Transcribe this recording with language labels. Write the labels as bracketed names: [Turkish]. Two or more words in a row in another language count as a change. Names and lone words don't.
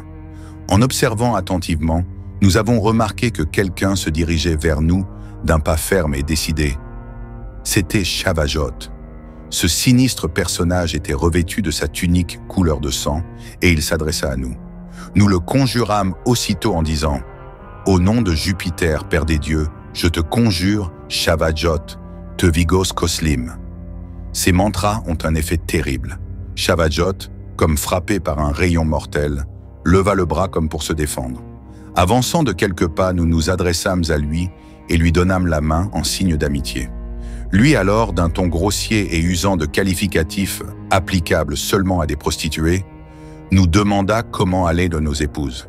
[French] En observant attentivement, nous avons remarqué que quelqu'un se dirigeait vers nous d'un pas ferme et décidé. C'était Shavagot. Ce sinistre personnage était revêtu de sa tunique couleur de sang et il s'adressa à nous. Nous le conjurâmes aussitôt en disant « Au nom de Jupiter, Père des dieux, je te conjure, Shavagot, te vigos koslim ». Ces mantras ont un effet terrible. Shavagot, comme frappé par un rayon mortel, leva le bras comme pour se défendre. Avançant de quelques pas, nous nous adressâmes à lui et lui donnâmes la main en signe d'amitié. Lui alors, d'un ton grossier et usant de qualificatifs applicables seulement à des prostituées, nous demanda comment allaient de nos épouses.